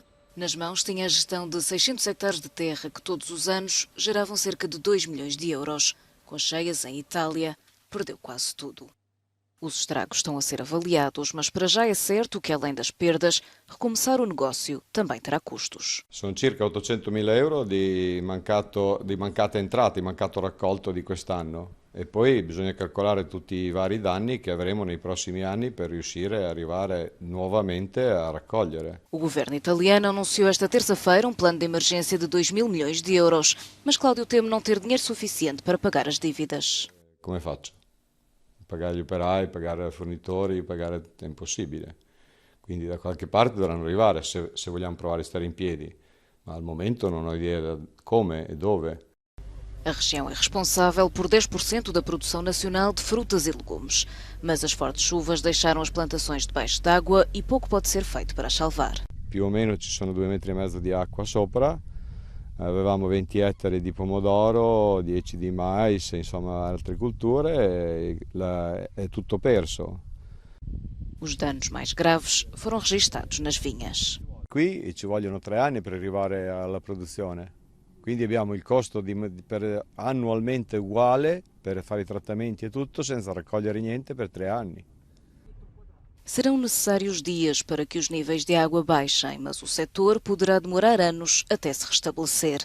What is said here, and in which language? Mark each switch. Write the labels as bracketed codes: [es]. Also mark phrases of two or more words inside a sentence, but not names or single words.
[pt] Nas mãos tinha a gestão de 600 hectares de terra que todos os anos geravam cerca de 2 milhões de euros. Com as cheias em Itália, perdeu quase tudo. Os estragos estão a ser avaliados, mas para já é certo que, além das perdas, recomeçar o negócio também terá custos. [it] Sono circa 800.000 euro di mancata entrata, di mancato raccolto di quest'anno. E poi bisogna calcolare tutti i vari danni che avremo nei prossimi anni per riuscire a arrivare nuovamente a raccogliere. [pt] O governo italiano anunciou esta terça-feira um plano de emergência de 2 mil milhões de euros, mas Cláudio teme não ter dinheiro suficiente para pagar as dívidas. [it] Come faccio? Pagare gli operai, pagare i fornitori, è impossibile. Quindi da qualche parte dovranno arrivare se vogliamo provare a stare in piedi, ma al momento non ho idea come e dove. [pt] A região é responsável por 10% da produção nacional de frutas e legumes, mas as fortes chuvas deixaram as plantações debaixo d'água e pouco pode ser feito para as salvar. [it] Più o meno ci sono 2,5 metri di acqua sopra, avevamo 20 ettari di pomodoro, 10 di mais, insomma altre culture, è tutto perso. [pt] Os danos mais graves foram registados nas vinhas. [it] Qui ci vogliono 3 anni per arrivare alla produzione. Quindi abbiamo il costo annualmente uguale per fare i trattamenti e tutto senza raccogliere niente per 3 anni. [pt] Serão necessários dias para que os níveis de água baixem, mas o setor poderá demorar anos até se restabelecer.